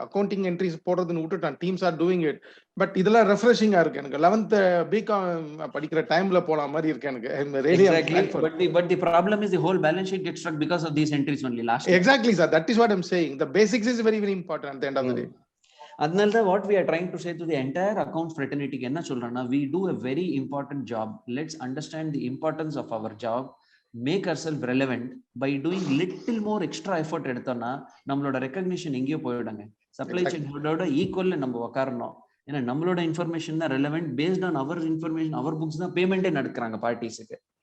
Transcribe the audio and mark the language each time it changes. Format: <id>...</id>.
<ta>Accounting entries போடுறதுன்னு விட்டுட்டான்.</ta> <en>Teams are doing it.</en> <ta>But இதெல்லாம் ரெஃப்ரெஷிங்கா இருக்கு எனக்கு. 11th பிகாம் படிக்கிற டைம்ல போன மாதிரி இருக்கு எனக்கு.</ta> <en>Exactly. But the problem is the whole balance sheet gets struck because of these entries only last. Exactly, sir. That is what I'm saying. The basics is very very important at the end of the day.</en> <ta>அதனால தான்</ta> <en>what we are trying to say to the entire account fraternity</en> <ta>என்ன சொல்றேன்னா,</ta> <en>we do a very important job. Let's understand the importance of our job, make ourselves relevant by doing little more extra effort</en> <ta>எடுத்தோம்னா நம்மளோட recognition எங்கேயோ போயிடுங்க. Supply chain ஹெட்டோட ஈக்குவல்ல நம்ம உட்காரணும். ஏன்னா நம்மளோட இன்ஃபர்மேஷன் தான் relevant,</ta> <en>based on our information,</en> <ta>our books தான் பேமெண்டே நடக்குறாங்க பார்ட்டிஸுக்கு.</ta>